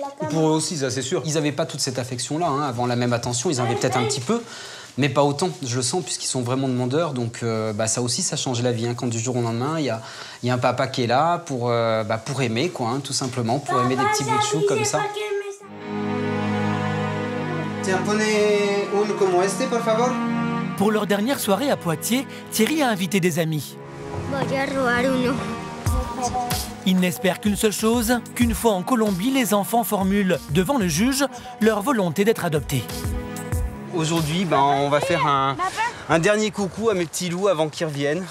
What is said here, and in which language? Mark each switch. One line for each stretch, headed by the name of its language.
French: Pour eux aussi, ça c'est sûr. Ils n'avaient pas toute cette affection-là, hein, avant la même attention. Ils en avaient peut-être un petit peu, mais pas autant. Je le sens, puisqu'ils sont vraiment demandeurs. Donc ça aussi, ça change la vie. Hein, quand du jour au lendemain, il y a un papa qui est là pour aimer, quoi, hein, tout simplement. Pour aimer des petits bouts de chou comme ça.
Spanish: Tiens, pone un como este, por favor.
French: Pour leur dernière soirée à Poitiers, Thierry a invité des amis. Ils n'espèrent qu'une seule chose, qu'une fois en Colombie, les enfants formulent devant le juge leur volonté d'être adoptés. Aujourd'hui, on va faire un dernier coucou à mes petits loups avant qu'ils reviennent.